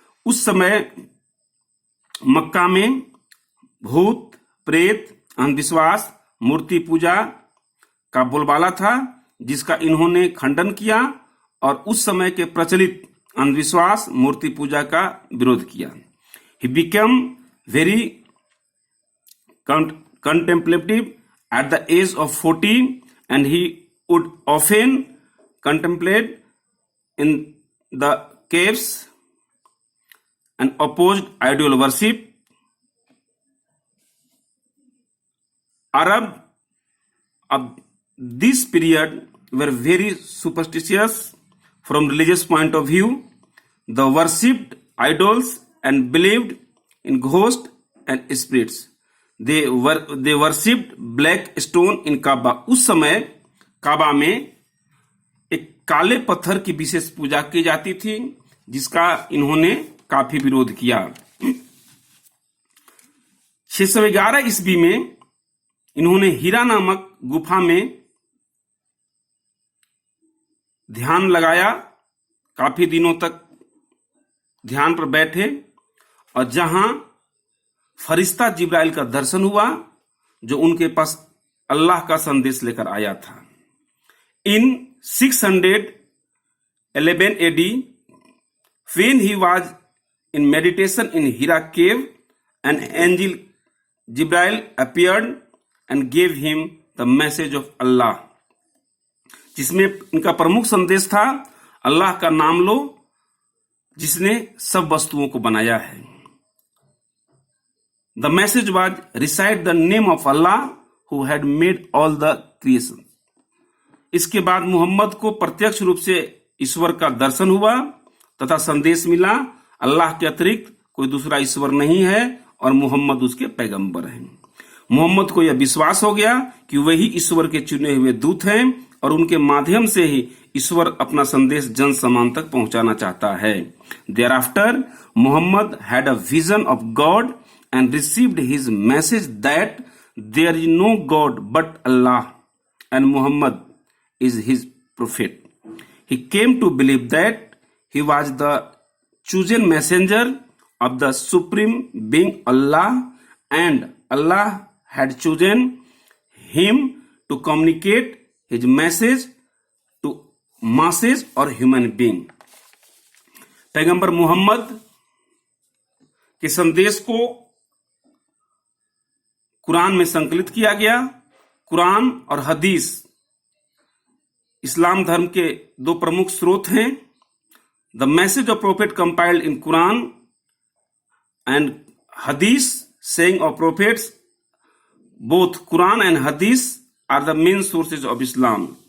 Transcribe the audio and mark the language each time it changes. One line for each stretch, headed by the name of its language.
Hindi: उस समय मक्का में भूत, प्रेत, अंधविश्वास, मूर्ति पूजा का बोलबाला था, जिसका इन्होंने खंडन किया और उस समय के प्रचलित अंधविश्वास, मूर्ति पूजा का विरोध किया।
English: He became very contemplative at the age of 40 and he would often contemplate in the caves and opposed idol worship. Arab of this period were very superstitious from religious point of view. They worshipped idols and believed in ghosts and spirits. They worshipped black stone in Kaaba.
Hindi: उस समय काबा में एक काले पत्थर की विशेष पूजा की जाती थी, जिसका इन्होंने काफी विरोध किया। 611 ईस्वी में इन्होंने हीरा नामक गुफा में ध्यान लगाया। काफी दिनों तक ध्यान पर बैठे और जहां फरिश्ता जिब्राइल का दर्शन हुआ, जो उनके पास अल्लाह का संदेश लेकर आया था।
English: in 611 AD, when he was in meditation in Hira cave, an angel Jibril appeared and gave him the message of Allah,
Hindi: जिसमें इनका प्रमुख संदेश था, अल्लाह का नाम लो जिसने सब वस्तुओं को बनाया है।
English: The message was, recite the name of Allah who had made all the creation.
Hindi: इसके बाद मोहम्मद को प्रत्यक्ष रूप से ईश्वर का दर्शन हुआ तथा संदेश मिला अल्लाह के अतिरिक्त कोई दूसरा ईश्वर नहीं है और मोहम्मद उसके पैगंबर हैं। मोहम्मद को यह विश्वास हो गया कि वही ईश्वर के चुने हुए दूत हैं और उनके माध्यम से ही ईश्वर अपना संदेश जन समान तक पहुंचाना चाहता है।
English: Thereafter, Muhammad had a vision of God and received his message that there is no God but Allah and Muhammad is his prophet. He came to believe that he was the chosen messenger of the supreme being Allah and Allah had chosen him to communicate his message to masses or human being.
Hindi: पैगंबर मोहम्मद के संदेश को कुरान में संकलित किया गया। कुरान और हदीस इस्लाम धर्म के दो प्रमुख स्रोत हैं।
English: The message of prophet compiled in Quran and Hadith saying of prophets, both Quran and Hadith are the main sources of Islam.